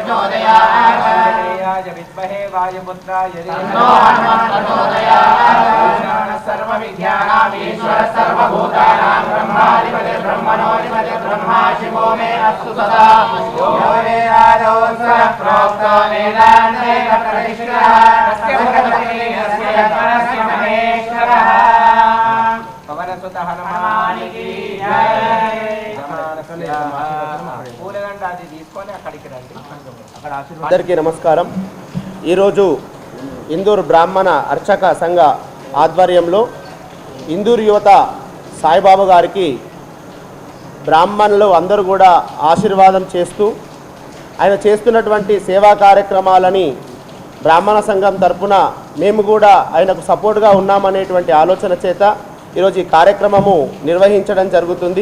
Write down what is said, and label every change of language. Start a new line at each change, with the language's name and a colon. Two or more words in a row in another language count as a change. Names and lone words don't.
Sanskrit: विद्महे वायुपुत्राय धीमहि सर्वविद्यानामीश्वर सर्वभूतानां ब्रह्माधिपति ब्रह्मणोऽधिपति ब्रह्मा शिवो मे अस्तु सदा यो मे राजो प्रोक्तो वेदान्ते प्रतिष्ठितः तस्य भगवते यस्य परस्य महेश्वरः पवनसुतः
Hindi: हनुमान् की जय।
Telugu: పూలదండ అది తీసుకొని అక్కడికి రండి. అందరికీ నమస్కారం. ఈరోజు ఇందూరు బ్రాహ్మణ అర్చక సంఘ ఆధ్వర్యంలో ఇందూరు యువత సాయిబాబా గారికి బ్రాహ్మణులు అందరూ కూడా ఆశీర్వాదం చేస్తూ ఆయన చేస్తున్నటువంటి సేవా కార్యక్రమాలని బ్రాహ్మణ సంఘం తరపున మేము కూడా ఆయనకు సపోర్ట్గా ఉన్నామనేటువంటి ఆలోచన చేత ఈరోజు ఈ కార్యక్రమము నిర్వహించడం జరుగుతుంది.